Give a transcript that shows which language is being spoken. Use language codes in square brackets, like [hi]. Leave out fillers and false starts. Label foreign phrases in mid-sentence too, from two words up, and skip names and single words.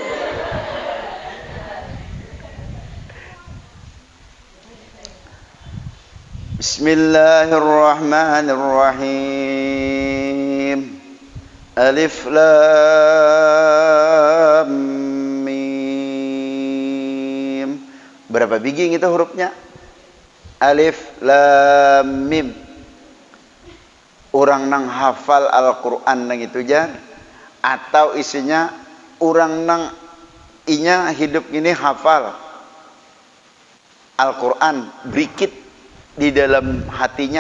[ar] بسم الله الرحمن الرحيم. الم. [id] Berapa biji itu hurufnya? [ar] الم. [bjn] Orang nang hafal Al-Quran nang itu jar, atau isinya orang nang inya hidup ini hafal Al-Quran berikit di dalam hatinya.